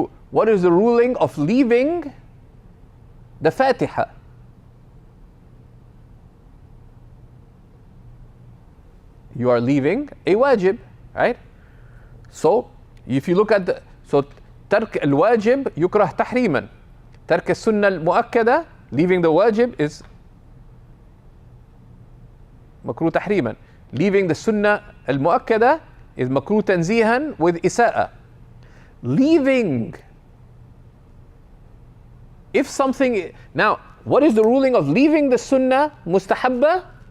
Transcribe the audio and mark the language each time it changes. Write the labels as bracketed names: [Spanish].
[English] What is the ruling of leaving the Fatiha? You are leaving a wajib, right? So if you look at [Arabic] ترك الواجب يكره تحريما. ترك السنة المؤكدة, [English] leaving the wajib, is [Arabic] مكروه تحريما. [English] Leaving the sunnah المؤكدة is [Arabic] مكروه تنزيها [English] with إساءة. Leaving, if something, now what is the ruling of leaving the sunnah mustahabba?